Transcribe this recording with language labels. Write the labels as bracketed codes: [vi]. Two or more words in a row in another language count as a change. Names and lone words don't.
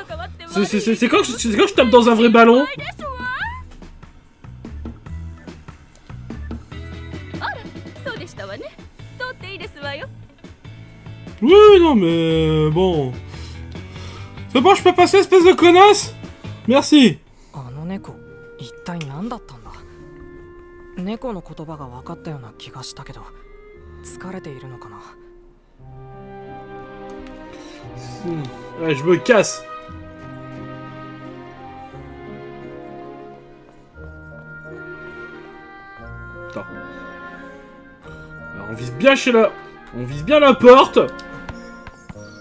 [fr] C'est quand je tape dans un vrai ballon. Oui, non, mais bon. C'est bon, je peux passer, espèce de connasse? Merci. [ja] あの猫、一体何だったんだ? 猫の言葉が分かったような気がしたけど、疲れているのかな? [fr] Ouais, je me casse. Attends. Alors, on vise bien chez la... On vise bien la porte.